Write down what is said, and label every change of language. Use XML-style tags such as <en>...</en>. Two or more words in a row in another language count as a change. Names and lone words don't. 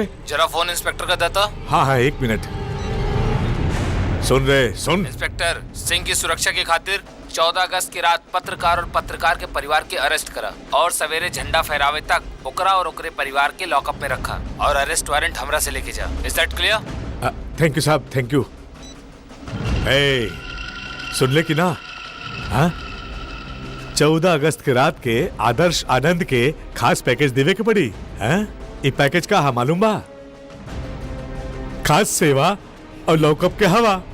<bho>जरा फोन इंस्पेक्टर का देता। हाँ हाँ 1 मिनट। सुन रे सुन। इंस्पेक्टर सिंह की सुरक्षा की खातिर 14 अगस्त की रात पत्रकार और पत्रकार के परिवार के अरेस्ट करा और सवेरे झंडा फहरावे तक ओकरा और ओकरे परिवार के लॉकअप में रखा और</bho> <en>arrest warrant</en> <bho>हमरा से लेके जा।</bho> <en>Is that clear? Thank you sahab, thank you.</en> <bho>सुन ले कि ना, हाँ 14 अगस्त के रात के आदर्श आनंद के खास पैकेज देवे के पड़ी। ये पैकेज का हा मालूम बा? खास सेवा और लॉकअप के हवा।</bho>